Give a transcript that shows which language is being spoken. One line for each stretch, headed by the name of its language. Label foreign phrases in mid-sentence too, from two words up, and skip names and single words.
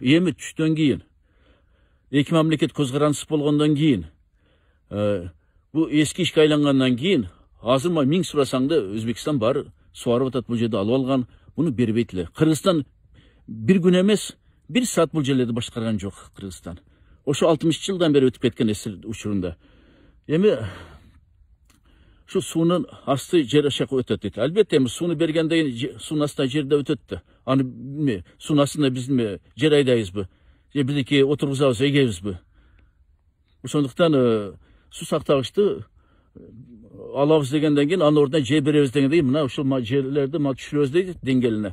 Kyrgyz: Эми түштөн кийин, эки мамлекет көз карандысыз болгондон кийин, бул эски ишке айлангандан кийин, азыр миң сурасаң да Өзбекстан бар, суарып атат, бул жерди алып алган, муну бербейт эле. Кыргызстан бир күн эмес, бир саат бул жерлерди башкарган жок Кыргызстан. Ошо 60 жылдан бери өтүп кеткен эсер учурунда. Эми шу суунун асты жер ашак өтөт дейт. Албетте, эми сууну бергенде суунун астында жерде өтөт да. Аны билме, суунун астында биз жер айдайбызбы? Же биздики отургузабыз, эгебизби? Ошондуктан суу сактагычты алабыз дегенден кийин, анын ордуна жер беребиз дегенден кийин, мына ушул жерлерди түшүрөбүз дейт деңгээлине.